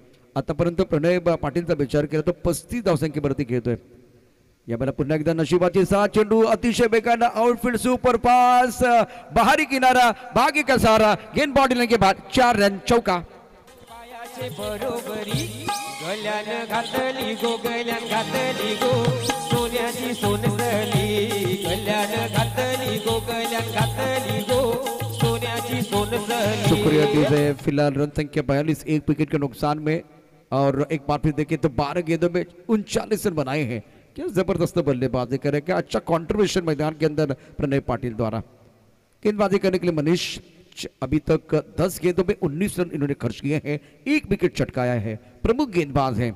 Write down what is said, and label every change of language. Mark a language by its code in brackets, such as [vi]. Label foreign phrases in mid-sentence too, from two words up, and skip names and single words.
[mr] आतापर्यंत प्रणय पाटीलचा विचार केला तर 35 धावसंख्येवरती खेळतोय। यावेळेला पुन्हा एकदा नशिबाची साथ, चेंडू अतिशय बेकार आउटफील्ड सुपर पास, [hi] बाहरी किनारा, भाग्य का सहारा, गेंद बॉडी के बाद 4 रन चौका। [kok] बरोबरी गल्यान घातली गो, गल्यान घातली गो, सोन्याची सोनसली, गल्यान घातली गो, गल्यान घातली गो, सोन्याची सोनसली। [hi] शुक्रिया दीजिए। फिलहाल रन संख्या 42, 1 विकेट के नुकसान में। और एक बार फिर देखें तो 12 गेंदों में 39 रन बनाए हैं। क्या जबरदस्त बल्लेबाजी करे, क्या अच्छा कंट्रीब्यूशन मैदान के अंदर प्रणय पाटिल द्वारा। गेंदबाजी करने के लिए मनीष अभी तक 10 गेंदों में 19 रन इन्होंने खर्च किए हैं, 1 विकेट चटकाया है, प्रमुख गेंदबाज हैं।